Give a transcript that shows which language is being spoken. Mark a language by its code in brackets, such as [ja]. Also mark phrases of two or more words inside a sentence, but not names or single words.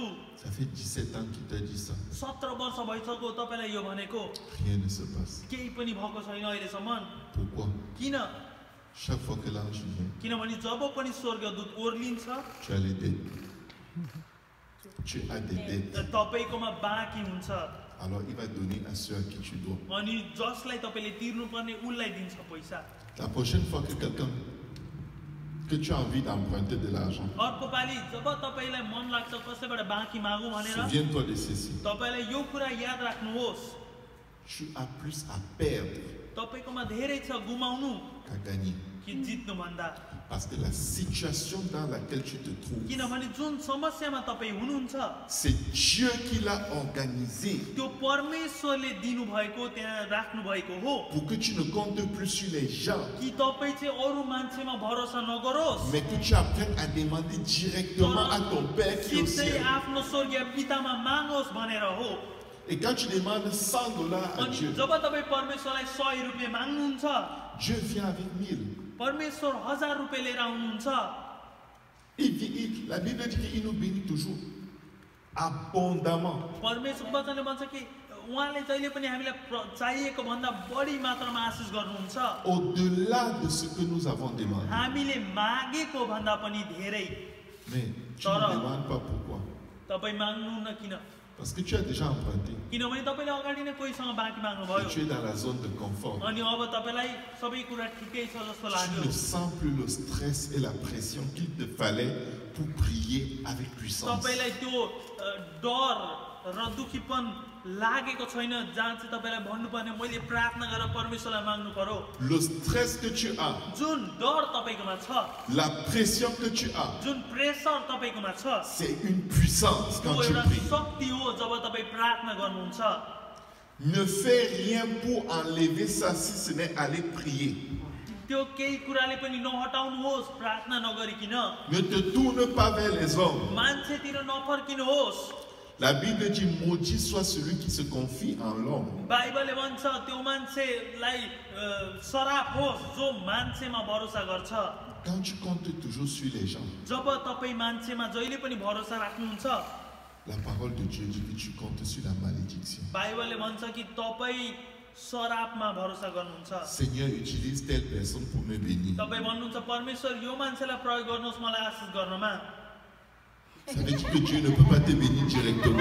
[fr] Ça fait 17 ans qu'il t'a dit ça. [ne] 17 वर्ष भइसक्यो तपाईँलाई यो भनेको, [fr] Rien ne se passe. [ne] केही पनि भएको छैन अहिलेसम्म। [fr] Pourquoi? [ne] किन? [fr] Chaque fois que l'ange vient, [ne] किनभने जब पनि स्वर्गदूत ओर्लिन्छ [fr] tu as les dettes. Tu as des dettes. [ne] तपाईँकोमा बाँकी हुन्छ, [fr] Alors il va donner à ceux à qui tu dois. [ne] अनि जसलाई तपाईँले तिर्नुपर्ने उसलाई दिन्छ पैसा। [fr] La prochaine fois que tu as envie d'emprunter de l'argent, [ne] अर्को पालि जब तपाईँलाई मन लाग्छ कसैबाट बाँकी मागौँ भनेर, [fr] souviens-toi de ceci. [ne] तपाईँलाई यो कुरा याद राख्नुहोस्, [fr] Tu as plus à perdre [ne] तपाईँकोमा धेरै छ गुमाउनु [fr] qu'à gagner. [ne] कि जित्नुभन्दा। [fr] Parce que la situation dans laquelle tu te trouves, [ne] किनभने जुन समस्यामा तपाईँ हुनुहुन्छ [fr] c'est Dieu qui l'a organisé [ne] त्यो परमेश्वरले दिनुभएको त्यहाँ राख्नु भएको हो, [fr] pour que tu ne comptes plus sur les gens, [ne] कि तपाईँ चाहिँ अरू मान्छेमा भरोसा नगरोस्, [fr] mais que tu apprennes à demander directement à ton Père qui est au [ne] कि चाहिँ [fr] ciel. [ne] आफ्नो स्वर्गीय पितामा मागोस् भनेर हो। [fr] Et quand tu demandes 100 dollars à [ne] अनि [fr] Dieu, [ne] जब तपाईँ परमेश्वरलाई 100 रुपियाँ माग्नुहुन्छ, [fr] Dieu vient avec 1000. [ne] परमेश्वर 1000 रुपियाँ लिएर आउनुहुन्छ। [fr] La Bible dit qu'il nous bénit toujours abondamment. [ne] परमेश्वर वचनले भन्छ कि उहाँले जहिले पनि हामीलाई चाहिएको भन्दा बढी मात्रामा आशिष गर्नुहुन्छ, [fr] Au-delà de ce que nous avons demandé. [ne] हामीले मागेको भन्दा पनि धेरै। [fr] Mais tu ne demandes pas pourquoi. [ne] तपाईँ माग्नुहुन्न किन? [fr] Parce que tu as déjà emprunté. [ne] किनभने तपाईँले अगाडि नै कोहीसँग बाँकी [fr] Et [ne] माग्नुभयो, [fr] tu es dans la zone de confort. [ne] अनि अब तपाईँलाई सबै कुरा ठिकै छ जस्तो [fr] Tu [ne] लाग्यो। [fr] ne sens plus le stress et la pression qu'il te fallait pour prier avec puissance. [ne] तपाईँलाई त्यो डर र दुखीपन लागेको छैन जहाँ चाहिँ तपाईँलाई भन्नुपर्ने मैले प्रार्थना गरेर परमेश्वरलाई माग्नु पर्यो। [fr] Le stress que tu as, [ne] जुन डर तपाईँकोमा छ, [fr] la pression que tu as, [ne] जुन प्रेसर तपाईँकोमा छ, [fr] c'est une puissance [ne] त्यो [fr] quand tu [ne] एउटा [fr] pries. [ne] शक्ति हो जब तपाईँ प्रार्थना गर्नुहुन्छ। [fr] Ne fais rien pour enlever ça si ce n'est aller prier. [ne] त्यो केही कुराले पनि नहटाउनुहोस् प्रार्थना नगरिकिन, [fr] Ne te tourne pas vers les hommes. [ne] मान्छेतिर नफर्किनुहोस्। [fr] La Bible dit maudit soit celui qui se confie en l'homme. [ne] बाइबलले भन्छ त्यो मान्छेलाई श्राप होस् जो मान्छेमा भरोसा गर्छ। [fr] Quand tu comptes toujours sur les gens, [ne] जब तपाईँ मान्छेमा जहिले पनि भरोसा राख्नुहुन्छ, [fr] la parole de Dieu dit que tu comptes sur la malédiction. [ne] बाइबलले भन्छ कि तपाईँ श्रापमा भरोसा गर्नुहुन्छ। [fr] Seigneur, utilise telle personne pour me bénir. [ne] तपाईँ भन्नुहुन्छ परमेश्वर यो मान्छेलाई प्रयोग गर्नुहोस् मलाई आशिष गर्नमा। [fr] Ça veut dire que Dieu ne peut pas te bénir directement.